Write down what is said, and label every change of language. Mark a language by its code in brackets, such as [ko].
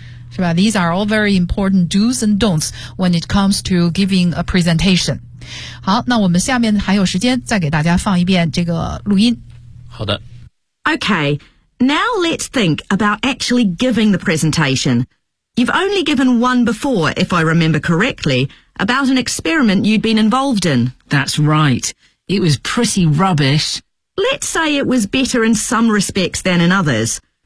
[zh] 是吧 [en] ?These are all very important do's and don'ts when it comes to giving a presentation. [zh] 好，那我们下面还有时间再给大家放一遍这个录音。好的。 [en] Okay, now let's think about actually giving the presentation. You've only given one before, if I remember correctly, about an experiment you'd been involved in. That's right. It was pretty rubbish. Let's say it was better in some respects than in others.